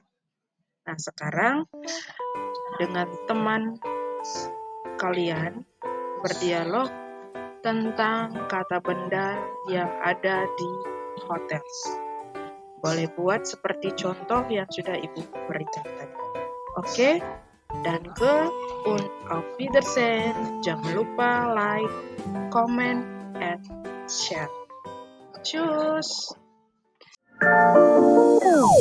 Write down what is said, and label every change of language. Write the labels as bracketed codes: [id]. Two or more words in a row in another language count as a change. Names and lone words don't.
[id] Nah, sekarang dengan teman kalian berdialog tentang kata benda yang ada di hotel. Boleh buat seperti contoh yang sudah Ibu berikan tadi. Oke? [de] Danke und auf Wiedersehen. [id] Jangan lupa [en] like, comment, and share. [de] Tschüss!